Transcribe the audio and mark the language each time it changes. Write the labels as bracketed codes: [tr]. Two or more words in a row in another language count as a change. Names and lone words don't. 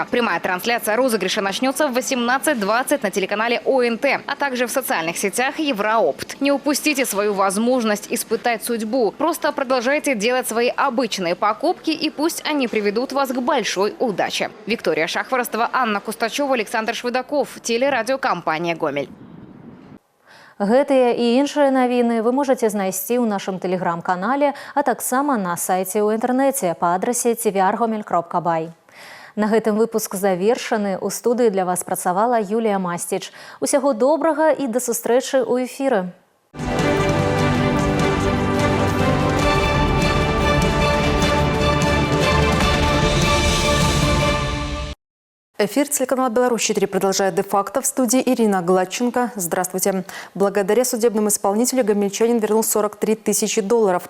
[ru] Прямая трансляция розыгрыша начнется в 18:20 на телеканале ОНТ, а также в социальных сетях «Еўраопт». Не упустите свою возможность испытать судьбу. Просто продолжайте делать свои обычные покупки, и пусть они приведут вас к большой удаче. Виктория Шахворостова, Анна Кустачева, Александр Швыдаков. Телерадиокомпания «Гомель». [be] Гэтыя і іншыя навіны вы можаце знайсці ў нашым тэлеграм-канале, а таксама на сайце ў інтэрнэце па адрасе tvr.gomel.by. На гэтым выпуск завершаны. У студыі для вас працавала Юлія Мастіч. Усяго добрага і да сустрэчы ў эфіры. [ru] Эфир телеканала «Беларусь-4» продолжает де-факто. В студии Ирина Гладченко. Здравствуйте. Благодаря судебному исполнителю гомельчанин вернул 43 тысячи долларов.